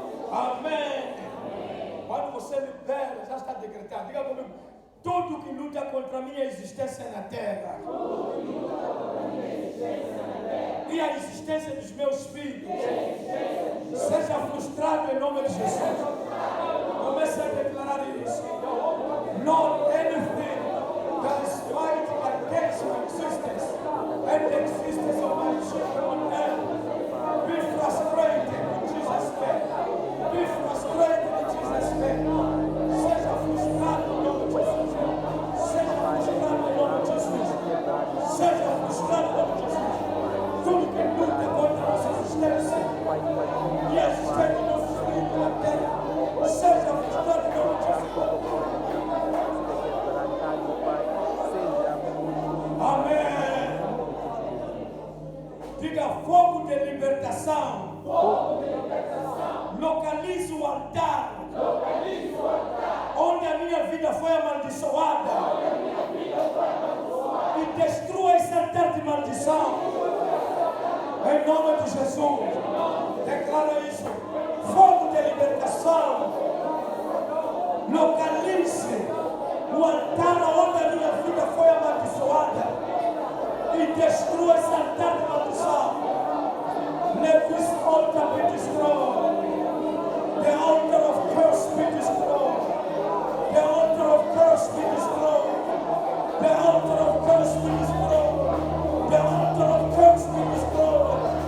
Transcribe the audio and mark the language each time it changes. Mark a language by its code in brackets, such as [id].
[pt] Amém. Quando você libera, já está decretado. Diga comigo, tudo que luta contra a minha existência na terra e a existência dos meus filhos seja frustrado em nome de Jesus. Comece a declarar isso. [en] Lord, anything that is fighting against my existence and the existence of my children on earth, be frustrated in Jesus' name. Be frustrated in Jesus' name. [pt] Seja frustrado em nome de Jesus. Seja frustrado em nome de Jesus. Seja frustrado em nome de Jesus. Tudo que luta contra a nossa existência e a existência do nosso espírito na terra, seja frustrado em nome de Jesus. Amém. Diga fogo de libertação. Localize o altar onde a minha vida foi amaldiçoada e destrua esse altar de maldição em nome de Jesus. Declara isso. Fogo de libertação. Localize o altar onde a minha vida foi amaldiçoada e destrua esse altar de maldição. [en] Let this altar be destroyed. The altar of curse be destroyed. The altar of curse be destroyed. The altar of curse be destroyed. The altar of curse be destroyed.